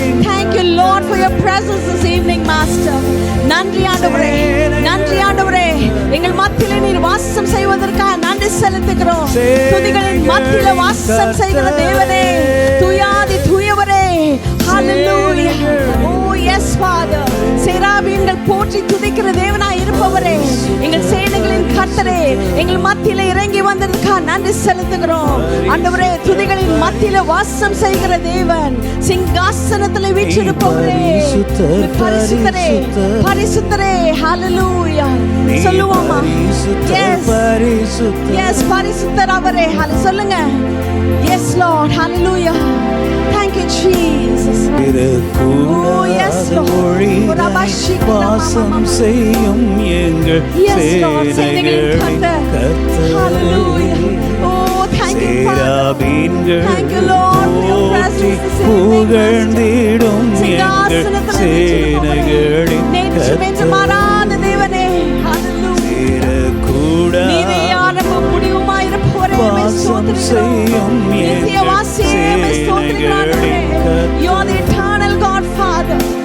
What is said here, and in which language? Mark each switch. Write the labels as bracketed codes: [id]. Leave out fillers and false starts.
[en] Thank you Lord for your presence this evening master. [ta] நன்றி ஆண்டவரே. நன்றி ஆண்டவரே. எங்கள் மத்தியில நீர் வாசம் செய்வதற்காக நன்றி செலுத்துகிறோம். துதிகளின் மத்தியில வாசம் செய்கிற தேவனே, துயாதி தூயவரே. ஹல்லேலூயா. [en] Oh yes father. [ta] சேராபீன்கள் போற்றி துதிக்கிற தேவனாய் இருப்பவரே, எங்கள் சேனைகளின் கர்த்தரே, எங்கள் மத்தியில இறங்கி வந்ததற்காக நன்றி செலுத்துகிறோம் ஆண்டவரே. துதிகளின் மத்தியில வாசம் செய்கிற தேவன், சிங்காசனத்திலே வீற்றிருப்பவரே, பரிசுத்தரே பரிசுத்தரே. ஹல்லேலூயா. சொல்லுவோமா? எஸ் எஸ் பரிசுத்தர் அவரே. சொல்லுங்க. [en] Yes lord. [ta] Hallelujah. [en] Thank you Jesus. Oh yes Lord. [ta] வாசம் செய்யும் எங்கள் சேனைகளின் கர்த்தரே. [en] Hallelujah. Oh thank you Father. Thank you Lord for your presence this evening. [ta] புகழ்ந்திடும் எங்கள் சேனைகளின் கர்த்தரே. மாறாத தேவனே. Hallelujah. நீரே ஆரம்பம் முடிவுமாய் இருப்பவரே, வாசம் செய்யும் எங்கள் சேனைகளின் கர்த்தரே. [en] You are the eternal God Father.